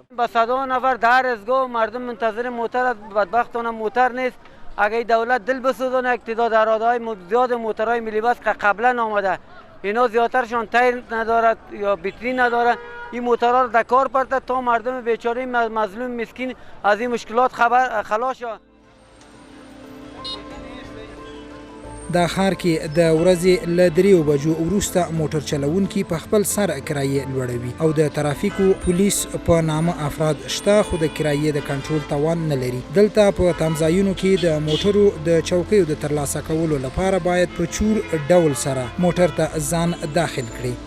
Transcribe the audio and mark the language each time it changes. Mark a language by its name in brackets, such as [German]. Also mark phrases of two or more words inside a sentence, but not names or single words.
[Persian] با 100 نفر در دستگاه مردم منتظر موتر، بدبختانه موتر نیست. اگه دولت دل بسوزونه اقتدار اراده‌های زیاد موترهای ملی بس که قبلا آمده اینا زیادترشان تایر ندارد یا بیتری ندارد، این موترها رو در کار پرته تا مردم بیچاره مظلوم مسکین از این مشکلات خلاص شود. [Pashto] دا ښار کې د ورځې له 3 بجو وروسته موټر چلوونکي په خپل سر کرایې لوړوي او د ترافیکو پولیس په نامه افراد شته خو د کرایې د کنټرول توان نه لري. دلته په تمځایونو کې د موټرو د چوکیو د ترلاسه کولو لپاره باید په چور ډول سره موټر ته ځان داخل کړي.